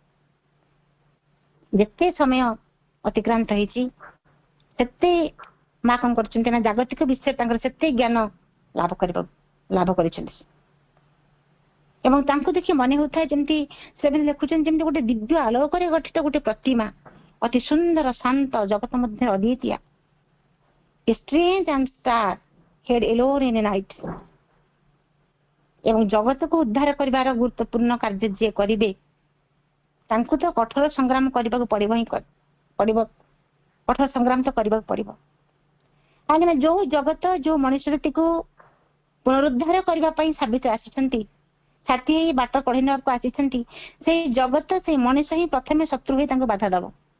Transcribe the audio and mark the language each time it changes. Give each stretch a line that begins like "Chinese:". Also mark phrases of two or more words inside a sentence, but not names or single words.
Odia: ଯେତେ ସମୟ ଅତିକ୍ରାନ୍ତ ହେଇଛି, ସେତେ ମା କଣ କରୁଛନ୍ତି ନା ଜାଗତିକ ବିଷୟରେ ତାଙ୍କର ସେତେ ଜ୍ଞାନ ଲାଭ କରିଛନ୍ତି। ଏବଂ ତାଙ୍କୁ ଦେଖି ମନେ ହେଉଥାଏ ଯେମିତି ସେମାନେ ଲେଖୁଛନ୍ତି ଯେମିତି ଗୋଟେ ଦିବ୍ୟ ଆଲୋକରେ ଗଠିତ ଗୋଟେ ପ୍ରତିମା, ଅତି ସୁନ୍ଦର ଶାନ୍ତ, ଜଗତ ମଧ୍ୟରେ ଅଦ୍ୱିତୀୟ।
English: A strange and star hid alone in a night।
Odia: ଏବଂ ଜଗତକୁ ଉଦ୍ଧାର କରିବାର ଗୁରୁତ୍ୱପୂର୍ଣ୍ଣ କାର୍ଯ୍ୟ ଯିଏ କରିବେ, ତାଙ୍କୁ ତ କଠୋର ସଂଗ୍ରାମ କରିବାକୁ ପଡିବ ହିଁ ପଡିବ, କଠୋର ସଂଗ୍ରାମ ତ କରିବାକୁ ପଡିବ। କାହିଁକିନା ଯୋଉ ଜଗତ ଯୋଉ ମଣିଷଟିକୁ ପୁନରୁଦ୍ଧାର କରିବା ପାଇଁ ସାବିତ୍ରୀ ଆସିଛନ୍ତି, ଛାତି ହେଇ ବାଟ କଢେଇ ନେବାକୁ ଆସିଛନ୍ତି, ସେଇ ଜଗତ ସେଇ ମଣିଷ ହିଁ ପ୍ରଥମେ ଶତ୍ରୁ ହୋଇ ତାଙ୍କୁ ବାଧା ଦବ।